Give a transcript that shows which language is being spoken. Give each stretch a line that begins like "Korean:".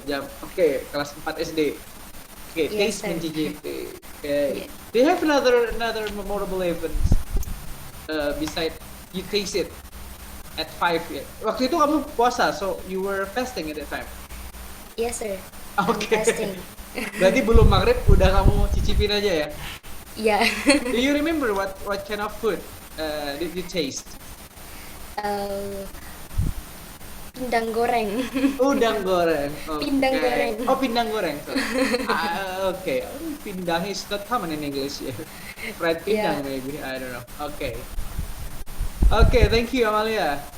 Indonesian: Jam. Oke, kelas 4 SD. Oke,
English: Yes, taste sir.
Indonesian: mencicipi. Okay.
English: Yeah. Do you have another memorable event beside you taste it at 5 ya?
Indonesian: Waktu itu kamu puasa,
English: so you were fasting at that time. Yes, sir.
Indonesian: Oke.
English: I'm fasting.
Indonesian: Berarti belum maghrib udah kamu cicipin aja ya?
English: Yeah. Do you remember what kind of food did you taste?
Indonesian: Pindang goreng. Udang goreng. Okay. Pindang goreng. Oh, pindang goreng. Okay.
English: Pindang is not common in English. Yeah. Fried pindang maybe. I don't know. Okay. Okay, thank you Amalia.